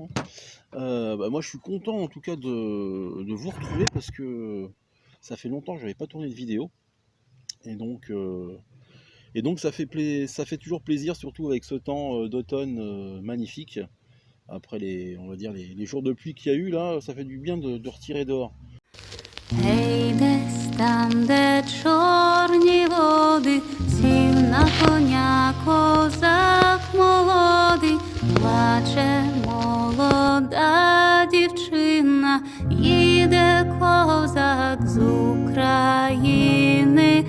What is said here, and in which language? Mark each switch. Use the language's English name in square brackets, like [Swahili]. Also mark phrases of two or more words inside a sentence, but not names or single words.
[French] Moi je suis content en tout cas de vous retrouver parce que ça fait longtemps que je n'avais pas tourné de vidéo. Et donc ça fait toujours plaisir, surtout avec ce temps d'automne magnifique. Après on va dire les jours de pluie qu'il y a eu là, ça fait du bien de retirer dehors. [Ukrainian] Гей, десь там, де чорні води, сів на коня козак молодий, плаче молода дівчина, їде козак з України.